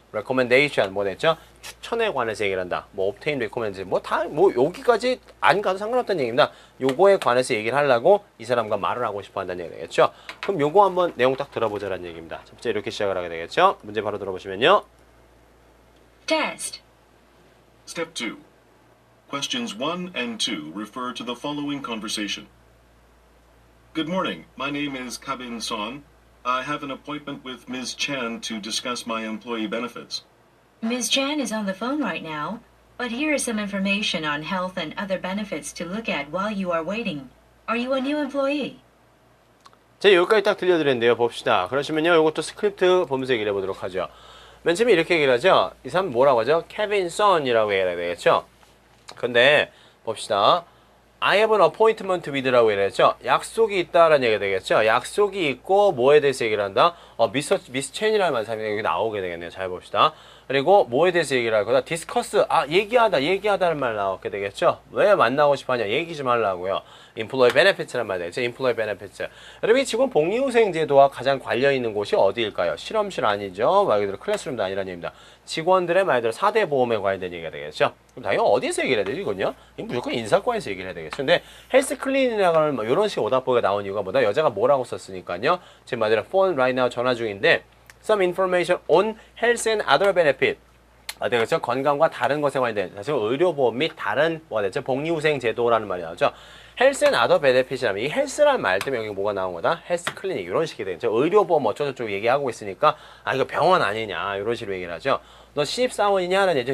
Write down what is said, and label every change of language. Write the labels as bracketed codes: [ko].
[ko] recommendation 뭐 됐죠? 추천에 관해서 얘기를 한다. 뭐 [en] obtain recommendation [ko] 뭐 여기까지 안 가도 상관없다는 얘기입니다. 요거에 관해서 얘기를 하려고 이 사람과 말을 하고 싶어 한다는 얘기 되겠죠. 그럼 요거 한번 내용 딱 들어보자라는 얘기입니다. 첫 번째 이렇게 시작을 하게 되겠죠. 문제 바로 들어보시면요. [en] Test. Step 2. Questions 1 and 2 refer to the following conversation. Good morning. My name is Kabin Son. I have an appointment with Ms. Chan to discuss my employee benefits. Ms. Chan is on the phone right now, but here is some information on health and other benefits to look at while you are waiting. Are you a new employee? [ko] 제가 여기까지 딱 들려드렸는데요. 봅시다. 그러시면요. 이것도 스크립트 보면서 얘기를 해보도록 하죠. 맨 처음에 이렇게 얘기를 하죠. 이 사람 뭐라고 하죠? 케빈 son이라고 얘기를 해야 되겠죠. 근데 봅시다. [en] I have an appointment with라고 [ko] 얘기했죠. 약속이 있다라는 얘기가 되겠죠. 약속이 있고 뭐에 대해서 얘기를 한다? 미스 첸이라는 말이 여기 나오게 되겠네요. 잘 봅시다. 그리고 뭐에 대해서 얘기를 할 거다? 디스커스. 얘기하다는 말 나오게 되겠죠. 왜 만나고 싶어 하냐? 얘기 좀 하려고요. [en] employee benefits [ko] 라는 말 되겠죠. [en] employee benefits. [ko] 여러분 직원 복리후생 제도와 가장 관련 있는 곳이 어디일까요? 실험실 아니죠. 말 그대로 클래스룸도 아니라는 얘기입니다. 직원들의 말 그대로 4대 보험에 관련된 얘기가 되겠죠. 그럼 당연히 어디서 얘기를 해야 되죠, 이건요? 무조건 인사과에서 얘기를 해야 되겠죠. 근데 헬스 클린이라는 뭐 이런 식의 오답보기가 나온 이유가 뭐다? 여자가 뭐라고 썼으니까요. 지금 말대로 [en] phone right now [ko] 전화 중인데 [en] some information on health and other benefit. [ko] 되겠죠? 건강과 다른 것에 관련된 사실 의료보험 및 다른 뭐가 되죠? 복리후생 제도라는 말이 나오죠. 헬스 앤 아더 베네핏이라면 이 헬스라는 말 때문에 여기 뭐가 나온 거다? 헬스 클리닉 이런 식이 되겠죠. 의료보험 어쩌고저쩌고 얘기하고 있으니까 이거 병원 아니냐 이런 식으로 얘기를 하죠. 너 신입사원이냐? 라는 얘기죠.